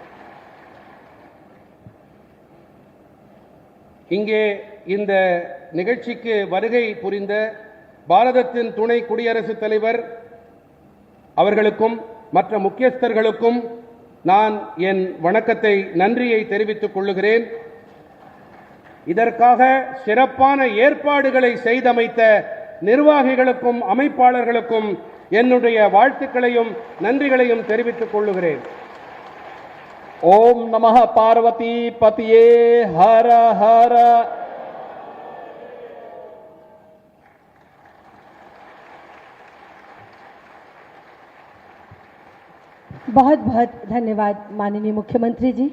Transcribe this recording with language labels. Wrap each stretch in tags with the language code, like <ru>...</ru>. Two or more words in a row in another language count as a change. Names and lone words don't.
<ta>இங்கே இந்த நிகழ்ச்சிக்கு வருகை புரிந்த பாரதத்தின் துணை குடியரசுத் தலைவர் அவர்களுக்கும் மற்ற முக்கியஸ்தர்களுக்கும் நான் என் வணக்கத்தை, நன்றியை தெரிவித்துக் கொள்ளுகிறேன். இதற்காக சிறப்பான ஏற்பாடுகளை செய்தமைத்த நிர்வாகிகளுக்கும் அமைப்பாளர்களுக்கும் என்னுடைய வாழ்த்துக்களையும் நன்றிகளையும் தெரிவித்துக் கொள்ளுகிறேன்.</ta> <sa>ओम नमः पार्वती पतये हर हर।</sa> <hi>बहुत बहुत धन्यवाद माननीय मुख्यमंत्री जी।</hi>